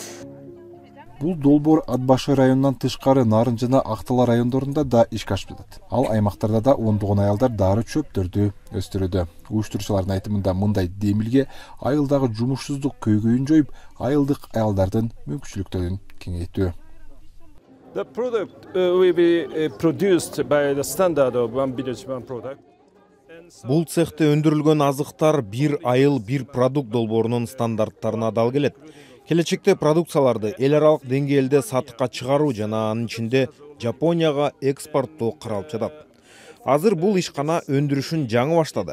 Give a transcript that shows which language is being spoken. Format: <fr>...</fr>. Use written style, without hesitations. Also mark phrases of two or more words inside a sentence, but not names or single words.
<ky>Бул долбоор Атбашы районунан тышкары Нарын жана Актала райондорунда да ишке ашып жатат. Ал аймактарда да ондогон аялдар дары чөптөрдү өстүрүүдө. Уюштуруучулардын айтымында мындай демилге айылдагы жумушсуздук көйгөйүн жоюп, айылдык аялдардын мүмкүнчүлүктөрүн кеңейтүү.</ky> <en>The product will be produced by the standard of one village one product.</en> <ky>Бул цехте өндүрүлгөн азыктар бир айыл бир продукт долбоорунун стандарттарына дал келет. Келечекте продукцияларды эл аралык деңгээлде сатыкка чыгаруу жана анын ичинде Жапонияга экспорттоо каралып жатат. Азыр бул ишкана өндүрүшүн жаңы баштады.</ky>